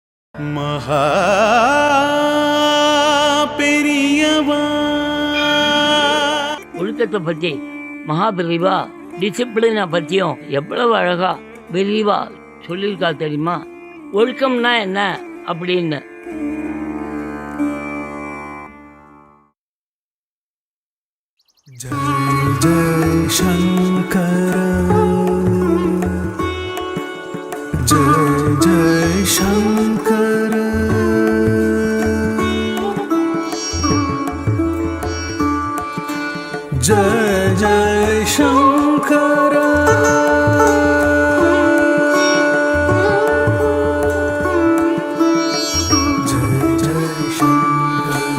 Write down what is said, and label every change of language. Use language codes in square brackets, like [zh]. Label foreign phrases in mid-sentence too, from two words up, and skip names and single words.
[ta] மகா பெரியவா. ஒழுக்கத்தை பற்றி மகா பெரியவா டிசிப்ளினை பற்றியும் எவ்வளவு அழகா பெரியவா சொல்லியிருக்கா தெரியுமா? ஒழுக்கம்னா என்ன அப்படின்னு. [sa] जय जय शङ्कर, जय जय शङ्कर, जय जय शङ्कर, जय जय शङ्कर.